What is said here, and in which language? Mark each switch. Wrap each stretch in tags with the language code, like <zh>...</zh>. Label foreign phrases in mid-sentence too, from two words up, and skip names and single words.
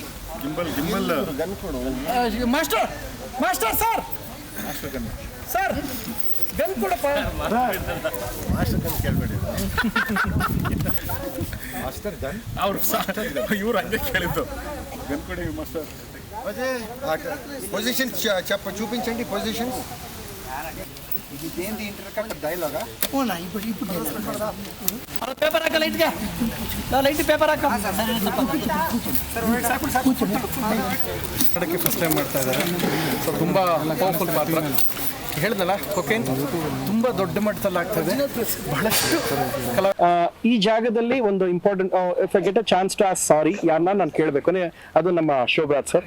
<kn>ಗಿಂಬಲ್ ಗನ್ ಕೊಡು ಮಾಸ್ಟರ್ ಮಾಸ್ಟರ್ ಸರ್ ಮಾಸ್ಟರ್ ಗನ್ ಸರ್ ಗನ್ ಕೊಡಪ್ಪ ಮಾಸ್ಟರ್ ಗನ್ ಕೇಳಬೇಡಿ ಮಾಸ್ಟರ್ ಗನ್ ಅವರು ಇವ್ರು ಹಂಗೆ ಕೇಳಿದ್ದು ಗನ್ ಕೊಡಿ ಮಾಸ್ಟರ್</kn> <te>పొజిషన్ చూపించండి పొజిషన్ ఇది దేంది ఇంటర్కట్ డైలాగా ఓనా ఇప్పుడు పేపర్</te> <kn>ಹಾಕ ಲೈಟ್ಗೆ ಲೈಟ್ ಪೇಪರ್ ಹಾಕ ಕಡೆಗೆ</kn> <en>first time</en> <kn>ಮಾಡ್ತಾ ಇದ್ದಾರೆ. ಸೊ ತುಂಬ ಪವರ್ಫುಲ್ ಪಾತ್ರ ಹೇಳಿದ್ನಲ್ಲ. ಕೊಕೇನ್ ತುಂಬ ದೊಡ್ಡ ಮಟ್ಟದಲ್ಲಿ ಆಗ್ತದೆ. ಬಹಳಷ್ಟು ಈ ಜಾಗದಲ್ಲಿ ಒಂದು ಇಂಪಾರ್ಟೆಂಟ್</kn> <en>if I get a chance to ask sorry</en> <kn>ಯಾರನ್ನ ನಾನು ಕೇಳಬೇಕು ಅದು ನಮ್ಮ ಶೋಭರಾಜ್ ಸರ್.</kn>